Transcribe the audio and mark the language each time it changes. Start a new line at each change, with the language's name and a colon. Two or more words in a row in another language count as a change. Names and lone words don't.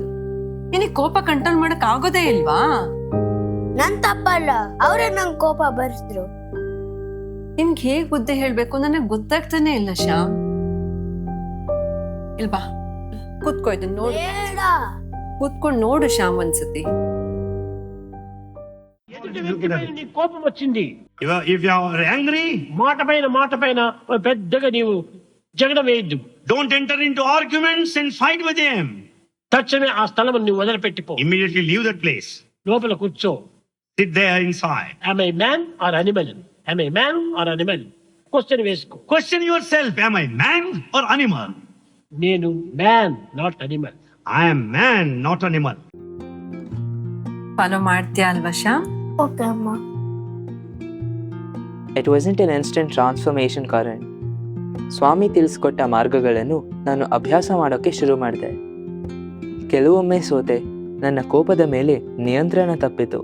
Kannada: ನಿನಗೆ ಕೋಪ ಕಂಟ್ರೋಲ್ ಮಾಡಕ್ ಆಗೋದೇ ಇಲ್ವಾ? ನನ್ ತಪ್ಪಲ್ಲ, ಅವರೇ ನಂಗೆ ಕೋಪ ಬರ್ಸಿದ್ರು. ನಿನ್ಗೆ ಹೇಗ್ ಬುದ್ಧಿ ಹೇಳ್ಬೇಕು ನನಗೆ ಗೊತ್ತಾಗ್ತಾನೆ ಇಲ್ಲ ಶ್ಯಾಮ್. ಇಲ್ವಾ, ಕೂತ್ಕೋ, ಇದನ್ನ ನೋಡು. ಕೂತ್ಕೊಂಡು ನೋಡು ಶ್ಯಾಮ್ ಒಂದ್ಸತಿ.
Telugu: కోపం వచ్చింది.
English: if you are angry,
Telugu: మాట పైన పెద్దగా నీవు జగడ వేయద్దు.
English: Don't enter into arguments and fight with him.
Telugu: తక్షణమే ఆ స్థలం నువ్వు వదిలిపెట్టిపో.
English: immediately leave that place.
Telugu: లోపల కూర్చో.
English: sit there inside. am I man or animal? am I man or animal?
Telugu: క్వశ్చన్ వేసుకో.
English: question yourself. am I man or animal? నేను man, not animal. I am man, not animal.
Kannada: ಫಾಲೋ ಮಾಡ್ತೀಯಾ ಅಲ್ವಾ ಶ್ಯಾಮ್? ಓಕೆ ಅಮ್ಮ.
English: It wasn't an instant transformation Karan.
Kannada: ಸ್ವಾಮಿ ತಿಳಿಸ್ಕೊಟ್ಟ ಮಾರ್ಗಗಳನ್ನು ನಾನು ಅಭ್ಯಾಸ ಮಾಡೋಕ್ಕೆ ಶುರು ಮಾಡಿದೆ. ಕೆಲವೊಮ್ಮೆ ಸೋತೆ, ನನ್ನ ಕೋಪದ ಮೇಲೆ ನಿಯಂತ್ರಣ ತಪ್ಪಿತು.